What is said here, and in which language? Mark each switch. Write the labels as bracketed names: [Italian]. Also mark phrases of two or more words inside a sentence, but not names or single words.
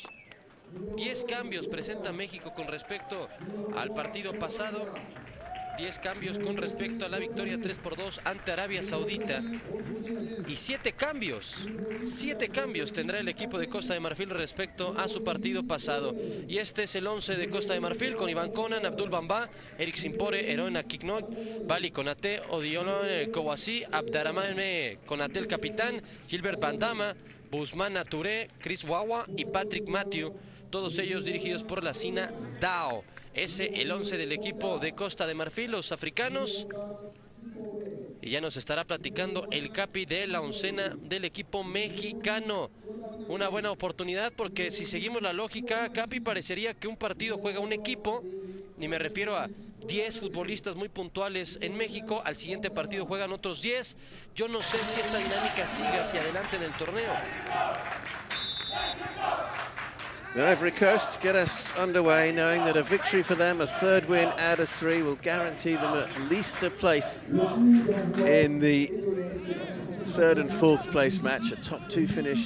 [Spanish] 10 cambios presenta México con respecto al partido pasado. 10 cambios con respecto a la victoria 3-2 ante Arabia Saudita. Y 7 cambios tendrá el equipo de Costa de Marfil respecto a su partido pasado. Y este es el 11 de Costa de Marfil, con Iván Conan, Abdul Bamba, Eric Simpore, Eroena Kiknok, Bali Konate, Odilon Kouassi, Abdarrahmane Konate el capitán, Gilbert Bandama, Busman Touré, Chris Wawa y Patrick Matthew. Todos ellos dirigidos por la Sina Dao. Ese el 11 del equipo de Costa de Marfil, los africanos. Y ya nos estará platicando el Capi de la oncena del equipo mexicano. Una buena oportunidad porque si seguimos la lógica, Capi, parecería que un partido juega un equipo. Y me refiero a 10 futbolistas muy puntuales en México. Al siguiente partido juegan otros 10. Yo no sé si esta dinámica siga hacia adelante en el torneo. [English] The Ivory Coast get us underway, knowing that a victory for them, a third win out of 3, will guarantee them at least a place in the third and fourth place match, a top 2 finish.